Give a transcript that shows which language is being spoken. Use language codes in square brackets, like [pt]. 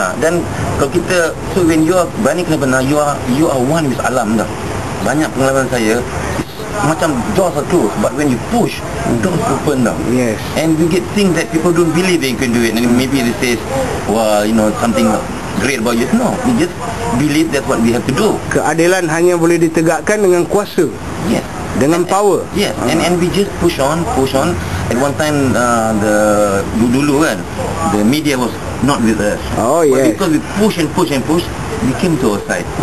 [ms] Dan kalau kita, [en] so when you are [ms] berani kerana benar, [en] you are one with alam dah. [ms] Banyak pengalaman saya, macam [en] doors are closed, but when you push, doors open dah. And we get things that people don't believe they can do it, and maybe they say, well, something great about you. No, we just believe that's what we have to do. [ms] Keadilan hanya boleh ditegakkan dengan kuasa. Dengan [en] power. And we just push on. At one time, [ms] dulu kan, [en] the media was not with us. But because we push, we came to our side.